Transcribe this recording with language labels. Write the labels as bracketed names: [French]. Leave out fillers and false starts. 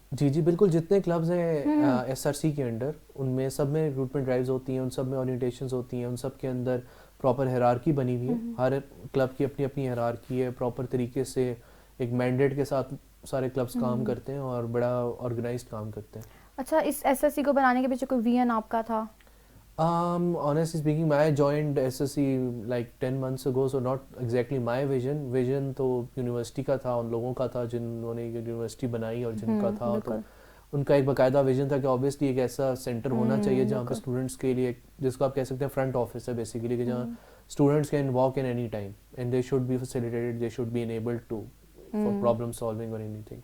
[Urdu] جی جی بالکل, جتنے کلبز ہیں ایس آر سی کے انڈر ان میں سب میں ریکروٹمنٹ ڈرائیوز ہوتی ہیں, ان سب میں اورینٹیشنز ہوتی ہیں, ان سب کے اندر پراپر ہیرارکی بنی ہوئی ہے. ہر کلب کی اپنی اپنی ہیرارکی ہے, پراپر طریقے سے ایک مینڈیٹ کے ساتھ سارے کلبس کام کرتے ہیں اور بڑا آرگنائزڈ کام کرتے ہیں. اچھا, اس ایس ایس سی کو بنانے کے پیچھے کوئی ویژن آپ کا تھا؟ [English] Honestly speaking, I joined SSC like 10 months ago, so not exactly my vision. [Urdu] Vision تو یونیورسٹی کا تھا, ان لوگوں کا تھا جنہوں نے یونیورسٹی بنائی اور جن کا تھا, تو ان کا ایک باقاعدہ ویژن تھا کہ obviously ایک ایسا سینٹر ہونا چاہیے جہاں پہ اسٹوڈنٹس کے لیے, جس کو آپ کہہ سکتے ہیں فرنٹ آفس ہے بیسیکلی, کہ جہاں students [English] Can walk in any time and they should be facilitated, they should be enabled to for problem solving or anything.